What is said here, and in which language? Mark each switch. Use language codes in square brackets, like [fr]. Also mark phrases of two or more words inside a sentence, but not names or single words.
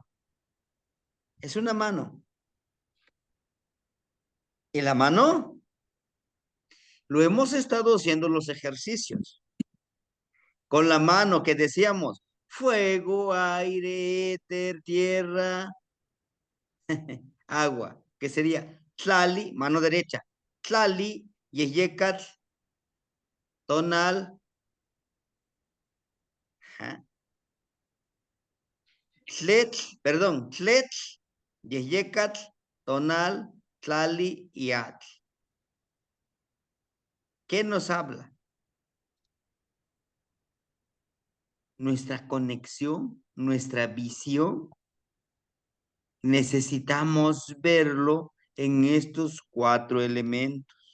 [es] Es una mano. ¿Y la mano? Lo hemos estado haciendo los ejercicios. Con la mano que decíamos, fuego, aire, éter, tierra, agua, que sería tlali, mano derecha, [nah] tlali, yeyecatl, tonal, tletl, perdón, tletl, yeyecatl, tonal, tlali y atl. [es] ¿Qué nos habla? Nuestra conexión, nuestra visión. Necesitamos verlo en estos 4 elementos.